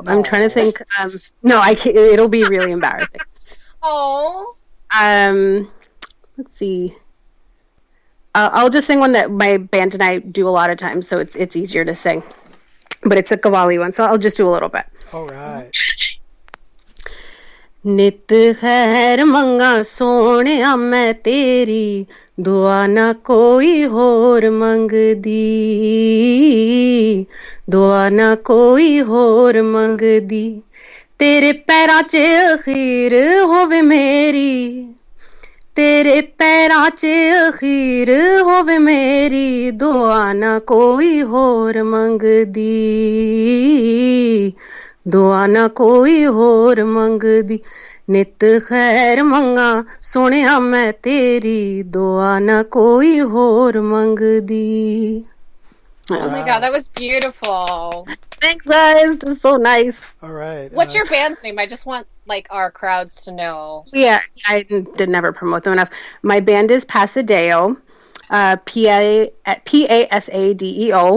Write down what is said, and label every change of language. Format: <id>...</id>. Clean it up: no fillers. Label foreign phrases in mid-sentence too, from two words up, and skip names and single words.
<en>No. I'm trying to think. No, I can't. It'll be really embarrassing. Oh. Let's see. I'll just sing one that my band and I do a lot of times, so it's easier to sing. But it's a Qawwali one, so I'll just do a little bit. All right.</en> <pa>ਨਿੱਤ ਖ਼ੈਰ ਮੰਗਾਂ ਸੋਣਿਆ ਮੈਂ ਤੇਰੀ ਦੁਆ ਨਾ ਕੋਈ ਹੋਰ ਮੰਗਦੀ ਦੁਆ ਨਾ ਕੋਈ ਹੋਰ ਮੰਗਦੀ ਤੇਰੇ ਪੈਰਾਂ ਚ ਅਖ਼ੀਰ ਹੋਵੇ ਮੇਰੀ ਤੇਰੇ ਪੈਰਾਂ ਚ ਅਖ਼ੀਰ ਹੋਵੇ ਮੇਰੀ ਦੁਆ ਨਾ ਕੋਈ ਹੋਰ ਮੰਗਦੀ ਦੁਆ ਨਾ ਕੋਈ ਹੋਰ ਮੰਗਦੀ ਨਿੱਤ ਖ਼ੈਰ ਮੰਗਾਂ ਸੋਣਿਆ ਮੈਂ ਤੇਰੀ ਦੁਆ ਨਾ ਕੋਈ ਹੋਰ ਮੰਗਦੀ.</pa> <en>Oh my god, that was beautiful. Thanks guys, this is so nice. All right. What's your band's name? I just want like our crowds to know. Yeah, I did never promote them enough. My band is Pasadeo, Pasadeo.</en>